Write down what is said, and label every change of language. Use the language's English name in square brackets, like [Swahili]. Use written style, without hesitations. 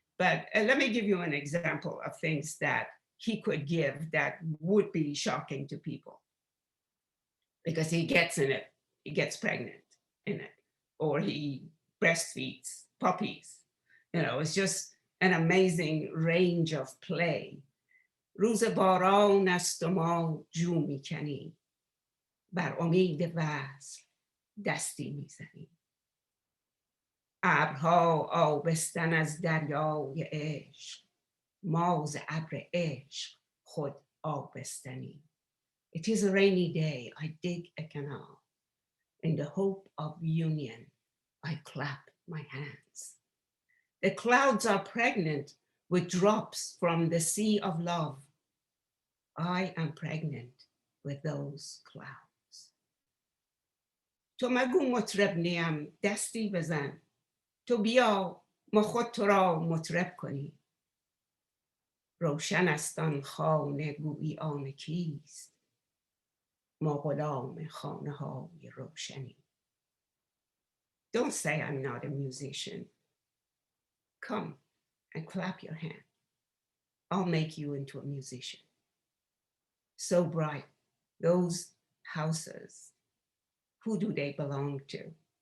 [English] But let me give you an example of things that he could give that would be shocking to people. Because he gets in it, he gets pregnant in it, or he breastfeeds puppies. It's just an amazing range of play. [Persian] روز باران است و ما جو میکنیم، بر امید وصل دستی میزنیم. ابرها آبستن از دریای عشق، ما ز ابر عشق خود آبستنیم. [English] It is a rainy day, I dig a canal. In the hope of union, I clap my hands. The clouds are pregnant with drops from the sea of love. I am pregnant with those clouds. [Persian] تو مگو مطرب نیم، دستی بزن. تو بیا ما خود تو را مطرب کنیم. روشن است آن خانه گویی آن کیست. ما غلام خانه های روشنی. [English] Don't say I'm not a musician. Come and clap your hand. I'll make you into a musician. So bright, those houses, who do they belong to?